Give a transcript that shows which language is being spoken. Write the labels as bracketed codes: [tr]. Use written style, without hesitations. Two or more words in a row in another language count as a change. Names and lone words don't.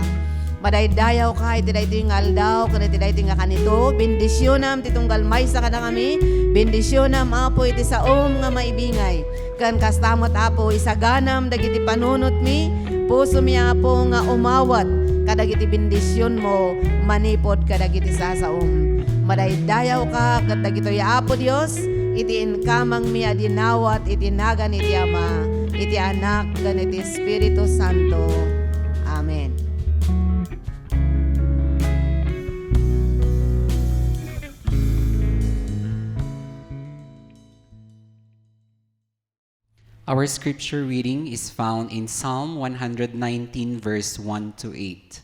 [ilo] Madaydayaw ka, iti dayto nga aldaw, kan iti dayto nga kanito, bendisyonam, titunggal maysa kada kami, bendisyonam apo iti saom nga maibingay, kan kastamot apo isaganam, dagiti panunot mi, puso mi apo nga umawat, kadag iti bendisyon mo, manipod kadag iti sasaom. Madaydayaw ka, kadag ito ya apo Dios, iti inkamang mi adinawat, iti nagan iti Ama, iti Anak, gan iti Espiritu Santo. Amen. [en] Our scripture reading is found in Psalm 119, verse 1 to 8.